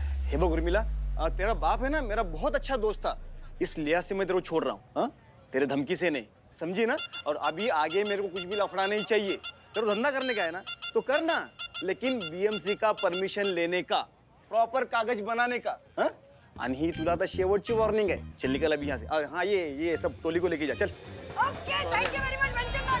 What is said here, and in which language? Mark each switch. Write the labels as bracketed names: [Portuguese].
[Marathi] हे बघ [Hindi] उर्मिला, तेरा बाप है ना मेरा बहुत अच्छा दोस्त था, इस लिहाज से मैं तेरे को छोड़ रहा हूँ। हाँ, तेरे धमकी से नहीं, समझी ना? और अभी आगे मेरे को कुछ भी लफड़ा नहीं चाहिए। तेरे को धंधा करने का है ना तो करना, लेकिन बीएमसी का परमिशन लेने का, प्रॉपर कागज बनाने का। [Marathi] हाँ, आणि ही तुला आता शेवटची वॉर्निंग है। [Hindi] चल निकल अभी यहाँ से। और हाँ, ये सब टोली को लेके जा, चल। Okay, thank you very much बंचंगा।